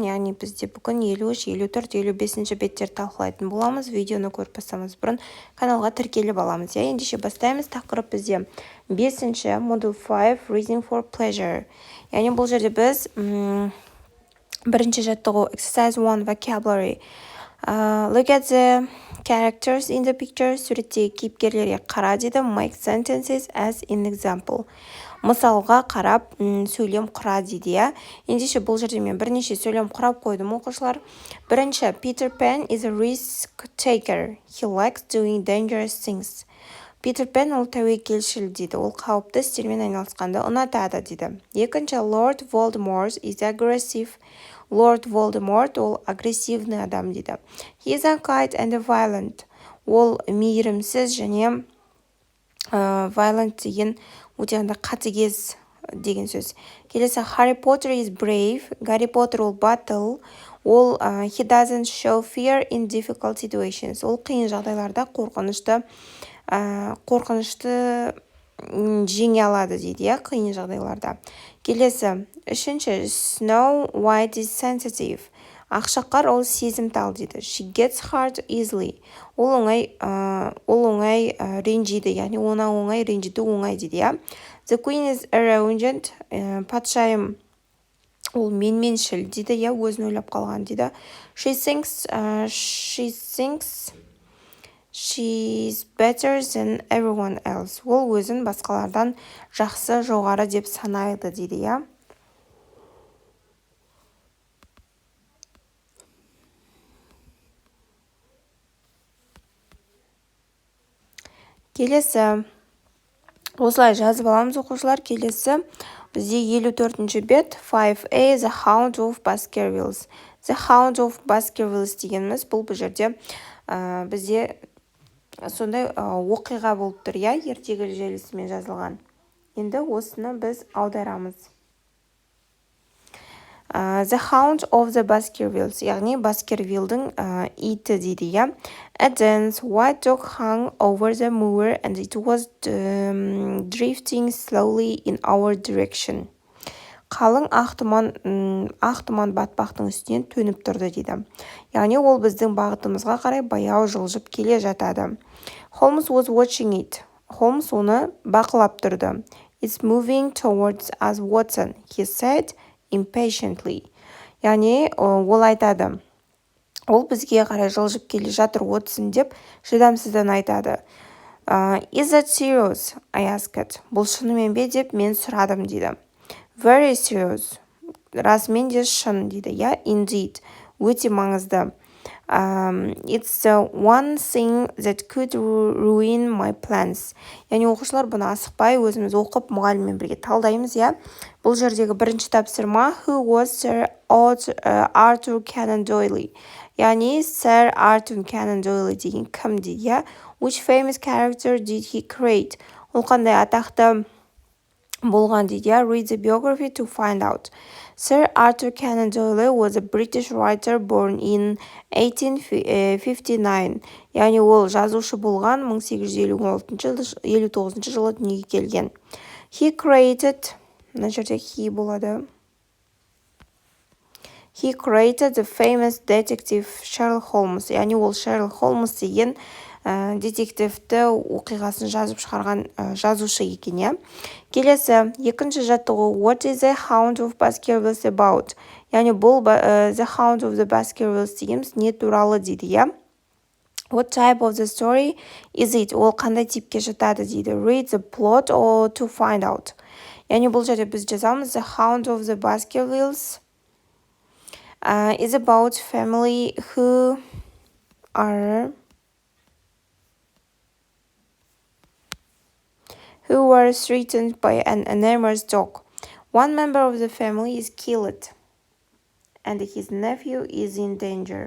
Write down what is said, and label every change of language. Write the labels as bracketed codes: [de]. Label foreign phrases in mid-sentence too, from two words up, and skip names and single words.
[kk] Яғни бізде бүгін 53, 54, 55 беттер талқылайтын боламыз. Видеоны көріп бастамас бұрын каналға тіркеліп аламыз. Ендеше бастаймыз. Тақырып бізде 5-ші [en] Module 5 Reason for Pleasure. [kk] Яғни бұл жерде біз бірінші жаттығу [en] Exercise 1 Vocabulary. Look at the characters in the picture. [kk] Суреттегі кейіпкерлерге қара дейді. [en] Make sentences as an example. [kk] Мысалға қарап сөйлем құра дейді. Ендеше бұл жерде мен бірнеше сөйлем құрап қойдым оқушылар. Бірінші, [en] Peter Pan is a risk taker. He likes doing dangerous things. [kk] Peter Pan ол тәуекелшіл дейді. Ол қауіпті істермен айналысқанды ұнатады дейді. Екінші, [en] Lord Voldemort is aggressive. [kk] Lord Voldemort ол агрессивный адам дейді. [en] He is unkind and violent. [kk] Ол мейірімсіз және violent деген өте қатыгез деген сөз. Келесі, [en] Harry Potter is brave. [kk] Гарри Поттер ол батыл. [en] Ол he doesn't show fear in difficult situations. [kk] Ол қиын жағдайларда қорқынышты жеңе алады дейді, қиын жағдайларда. Келесі, үшінші, [en] Snow White is sensitive. [kk] Ақшақар ол сезімтал дейді. [en] She gets hurt easily. [kk] Ол оңай ренжиді, яғни ona оңай ренжиді оңай дейді. [en] The queen is arrogant. [kk] Патшайым ол менменшіл дейді, өзін ойлап қалған дейді. [en] She thinks she's better than everyone else. [kk] Ол өзін басқалардан жақсы, жоғары деп санайды дейді. Келесі, осылай жазып аламыз оқушылар. Келесі, бізде 54-ші бет 5A The Hound of Baskervilles. The Hound of Baskervilles дегеніміз бұл жерде бізде сондай оқиға болып тұр, ертегі желісімен жазылған. Енді осыны біз аударамыз. The Hound of the Baskervilles, яғни Баскервиллдің иті дейді. [en] A dense white dog hung over the moor and it was drifting slowly in our direction. [kk] Қалың ақтұман батпақтың үстінен төніп тұрды дейді. Яғни ол біздің бағытымызға қарай баяу жылжып келе жатады. [en] Holmes was watching it. [kk] Holmes оны бақылап тұрды. [en] It's moving towards us, Watson, he said impatiently. [kk] Яғни ол айтады. Ол бізге қарай жылжып келе жатыр, Watson деп шыдамсыздан айтады. [en] Is that serious? I asked. [kk] Бұл шынымен бе деп мен сұрадым дейді. [en] Very serious. [kk] Расымен де шын дейді. Indeed. Өте маңызды. [en] It's the one thing that could ruin my plans. [kk] Яғни оқушылар бұны асықпай өзіміз оқып мұғаліммен бірге талдаймыз. Бұл жердегі бірінші тапсырма [en] Who was Sir Arthur Conan Doyle? [kk] Яғни Sir Arthur Conan Doyle деген кім дейді? [en] Which famous character did he create? [kk] Ол қандай атақты болған дейді? [en] Read the biography to find out. Sir Arthur Conan Doyle was a British writer born in 1859. [kk] Яғни ол жазушы болған 1859 жылы дүниеге келген. [en] He created, [kk] мына жерде he болады. [en] He created the famous detective Sherlock Holmes. [kk] Яғни ол Sherlock Holmes деген детективті оқиғасын жазып шығарған жазушы екен. Келесі, екінші жаттығу [en] What is the Hound of Baskervilles about? [kk] Яғни бұл The Hound of the Baskervilles дегеніміз не туралы дейді. [en] What type of the story is it? [kk] Ол қандай типке жатады дейді. [en] Read the plot or to find out. [kk] Яғни бұл жерде біз жазамыз [en] The Hound of the Baskervilles is about family who were threatened by an enormous dog. One member of the family is killed, and his nephew is in danger.